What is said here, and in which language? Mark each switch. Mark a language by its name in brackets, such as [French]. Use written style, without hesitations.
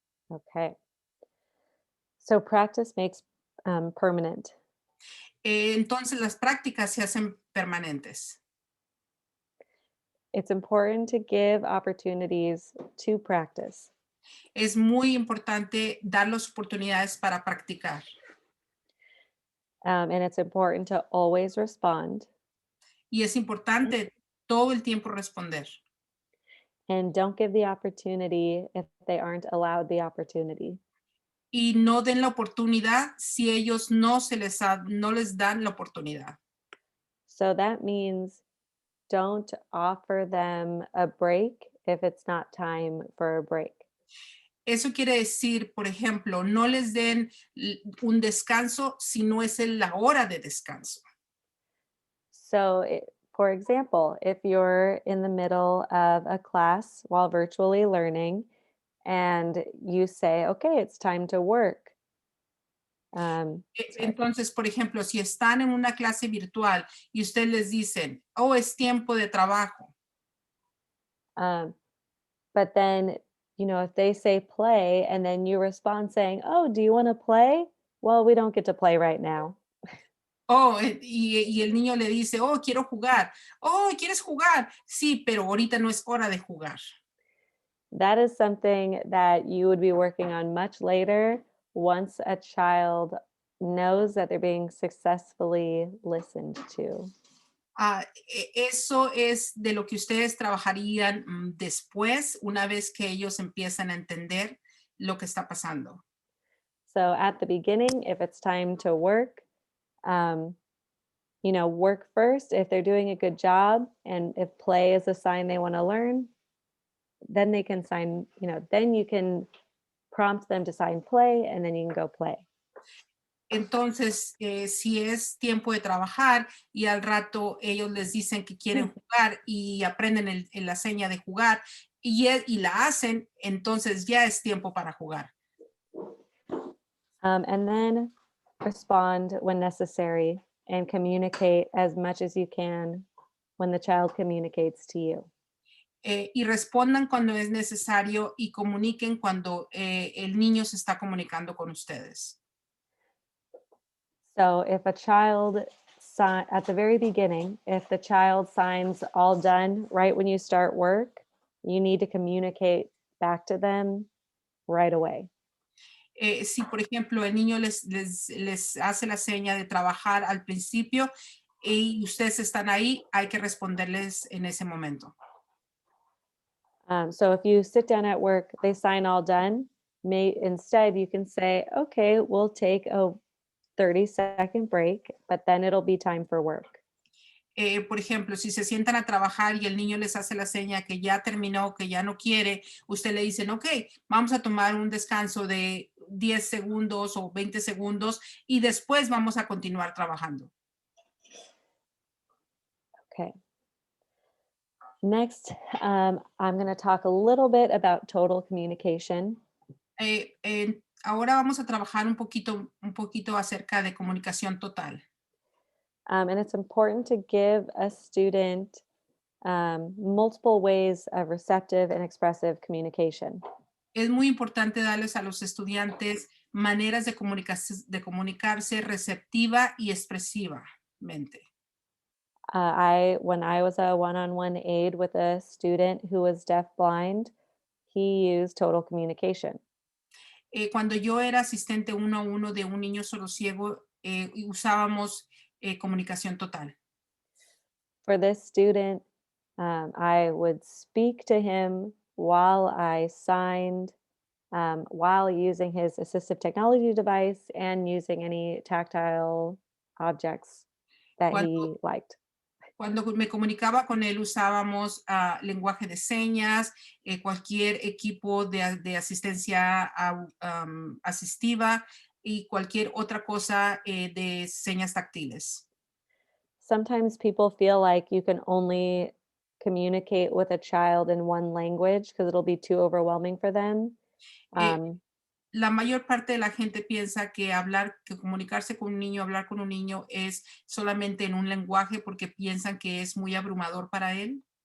[English] Okay. So practice makes permanent. [Spanish] Entonces las prácticas se hacen permanentes. [English] It's important to give opportunities to practice. [Spanish] Es muy importante dar las oportunidades para practicar. [English] And it's important to always respond. [Spanish] Y es importante todo el tiempo responder. [English] And don't give the opportunity if they aren't allowed the opportunity. [Spanish] Y no den la oportunidad si ellos no les dan la oportunidad. [English] So that means don't offer them a break if it's not time for a break. [Spanish] Eso quiere decir, por ejemplo, no les den un descanso si no es la hora de descanso. [English] So, for example, if you're in the middle of a class while virtually learning and you say, okay, it's time to work. Sorry. [Spanish] Entonces, por ejemplo, si están en una clase virtual y ustedes les dicen, oh, es tiempo de trabajo. [English] But then, if they say play and then you respond saying, oh, do you want to play? Well, we don't get to play right now. [Spanish] Oh, y el niño le dice, oh, quiero jugar. Oh, ¿quieres jugar? Sí, pero ahorita no es hora de jugar. [English] That is something that you would be working on much later once a child knows that they're being successfully listened to. [Spanish] Eso es de lo que ustedes trabajarían después, una vez que ellos empiezan a entender lo que está pasando. [English] So at the beginning, if it's time to work, work first. If they're doing a good job and if play is a sign they want to learn, then they can sign, then you can prompt them to sign play and then you can go play. [Spanish] Entonces, si es tiempo de trabajar y al rato ellos les dicen que quieren jugar y aprenden la seña de jugar y la hacen, entonces ya es tiempo para jugar. [English] And then respond when necessary and communicate as much as you can when the child communicates to you. [Spanish] y respondan cuando es necesario y comuniquen cuando el niño se está comunicando con ustedes. [English] So if a child, at the very beginning, if the child signs all done right when you start work, you need to communicate back to them right away. [Spanish] Si, por ejemplo, el niño les hace la seña de trabajar al principio y ustedes están ahí, hay que responderles en ese momento. [English] So if you sit down at work, they sign all done, instead you can say, okay, we'll take a 30-second break, but then it'll be time for work. [Spanish] Por ejemplo, si se sientan a trabajar y el niño les hace la seña que ya terminó, que ya no quiere, usted le dicen, ok, vamos a tomar un descanso de 10 segundos o 20 segundos y después vamos a continuar trabajando. [English] Okay. Next, I'm going to talk a little bit about total communication. [Spanish] Ahora vamos a trabajar un poquito acerca de comunicación total. [English] And it's important to give a student multiple ways of receptive and expressive communication. [Spanish] Es muy importante darles a los estudiantes maneras de comunicarse receptiva y expresivamente. [English] When I was a one-on-one aide with a student who was deafblind, he used total communication. [Spanish] Cuando yo era asistente 1-a-1 de un niño sordo-ciego, usábamos comunicación total. [English] For this student, I would speak to him while I signed, while using his assistive technology device and using any tactile objects that he liked. [Spanish] Cuando me comunicaba con él usábamos lenguaje de señas, cualquier equipo de asistencia asistiva y cualquier otra cosa de señas táctiles. [English] Sometimes people feel like you can only communicate with a child in one language because it'll be too overwhelming for them. [Spanish] La mayor parte de la gente piensa que comunicarse con un niño, hablar con un niño es solamente en un lenguaje porque piensan que es muy abrumador para él.